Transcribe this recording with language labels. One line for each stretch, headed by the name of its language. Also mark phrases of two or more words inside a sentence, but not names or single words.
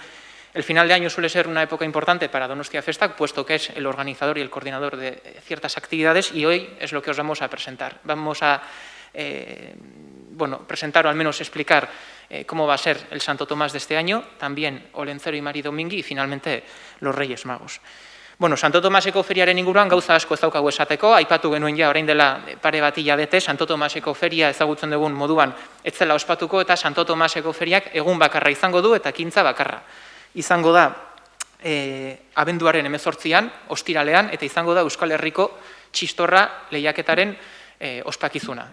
Spanish: El final de año suele ser una época importante para Donostia Festak, puesto que es el organizador y el coordinador de ciertas actividades, y hoy es lo que os vamos a presentar. Vamos a presentar o al menos explicar cómo va a ser el Santo Tomás de este año, también Olentzero y Mari Domingi y finalmente los Reyes Magos.
Basque: Santo Tomaseko feriaren inguruan gauza asko ez daukagu esateko, aipatu genuen ja orain dela pare bat hilabete, Santo Tomaseko feria ezagutzen dugun moduan ez zela ospatuko eta Santo Tomaseko feriak egun bakarra izango du eta ekintza bakarra. Izango da abenduaren 18an, ostiralean, eta izango da Euskal Herriko txistorra lehiaketaren ospakizuna.